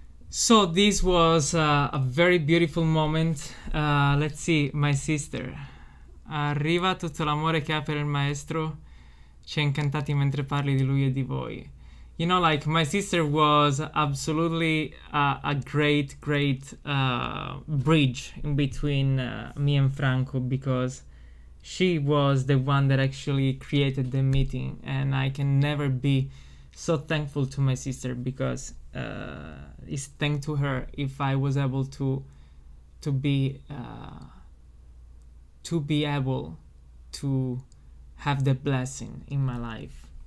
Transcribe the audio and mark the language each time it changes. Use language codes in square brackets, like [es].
[en] So this was a very beautiful moment. Let's see, my sister. [it] Arriva tutto l'amore che ha per il maestro, ci ha incantati mentre parli di lui e di voi. [en] Like my sister was absolutely a great bridge in between me and Franco, because she was the one that actually created the meeting, and I can never be so thankful to my sister, because it's thanks to her if I was able to be able to have the blessing in my life.